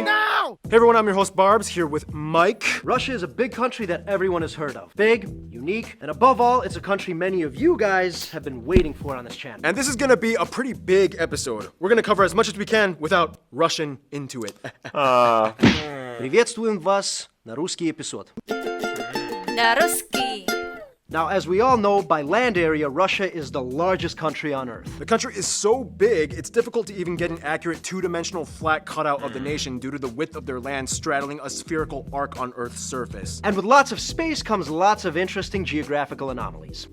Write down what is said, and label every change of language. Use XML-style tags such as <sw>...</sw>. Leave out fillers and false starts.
<en>Now! Hey everyone, I'm your host Barbs, here with Mike. Russia is a big country that everyone has heard of. Big, unique, and above all, it's a country many of you guys have been waiting for on this channel. And this is gonna be a pretty big episode. We're gonna cover as much as we can without rushing into it.</en> <ru>Приветствуем вас на русский эпизод. На русский.</ru> <en>Now, as we all know, by land area, Russia is the largest country on Earth. The country is so big, it's difficult to even get an accurate two-dimensional flat cutout of the nation due to the width of their land straddling a spherical arc on Earth's surface. And with lots of space comes lots of interesting geographical anomalies.</en>